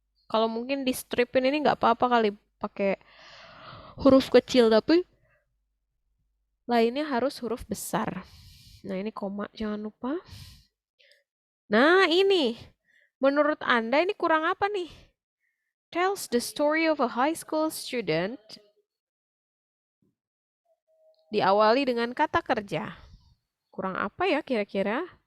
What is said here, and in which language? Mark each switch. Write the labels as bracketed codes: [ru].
[id] Kalau mungkin di stripin ini nggak apa-apa kali pakai huruf kecil, tapi lainnya harus huruf besar. Nah, ini koma, jangan lupa. Nah, ini. Menurut Anda ini kurang apa nih? [en] Tells the story of a high school student. [id] Diawali dengan kata kerja. Kurang apa ya kira-kira?